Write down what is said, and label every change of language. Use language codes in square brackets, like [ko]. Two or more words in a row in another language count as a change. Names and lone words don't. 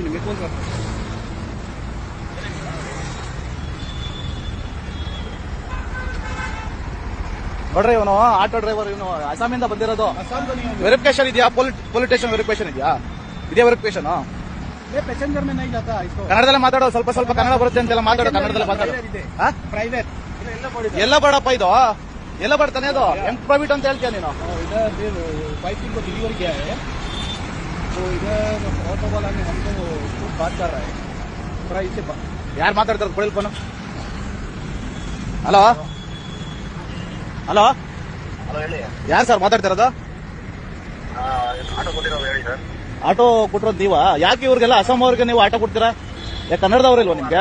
[kn] ನೋಡ್ರಿ ಇವನು [en] auto driver, [kn] ಇವನು ಅಸ್ಸಾಮಿಂದ ಬಂದಿರೋದು. ವೆರಿಫಿಕೇಶನ್ ಇದೆಯಾ? [en] police station verification [kn] ಇದೆಯಾ? ಇದೇ ವೆರಿಫಿಕೇಶನ್. ಕನ್ನಡದಲ್ಲೇ ಮಾತಾಡೋ, ಸ್ವಲ್ಪ ಕನ್ನಡ ಬರುತ್ತೆ ಅಂತೆಲ್ಲ ಮಾತಾಡೋ, ಕನ್ನಡದಲ್ಲೇ ಮಾತಾಡೋ. ಪ್ರೈವೇಟ್ ಎಲ್ಲ ಬೇಡಪ್ಪ, ಇದು ಎಲ್ಲ ಬರ್ತಾನೆ. ಅದು ಹೆಂಗ್ ಪ್ರೈವೇಟ್ ಅಂತ ಹೇಳ್ತೀಯ ನೀನು? [hi] पाइपिंग को डिलीवर किया है, तो इधर ऑटो वाला ने हमको खूब बात कर रहा है. थोड़ा इससे [kn] ಯಾರು ಮಾತಾಡ್ತಾರೆ ಕೊಡಿಲ್ ಫೋನು? [en] hello hello [kn] ಹಲೋ ಹೇಳಿ. ಯಾರು ಸರ್ ಮಾತಾಡ್ತಿರೋದು? ಆಟೋ ಕೊಟ್ಟಿರೋದು ಹೇಳಿ ಸರ್. ಆಟೋ ಕೊಟ್ಟಿರೋದು ನೀವಾ? ಯಾಕೆ ಇವ್ರಿಗೆಲ್ಲ ಅಸ್ಸಾಂ ಅವ್ರಿಗೆ ನೀವು ಆಟೋ ಕೊಡ್ತೀರಾ? ಯಾಕೆ ಕನ್ನಡದವ್ರಿಲ್ವಾ ನಿಮ್ಗೆ?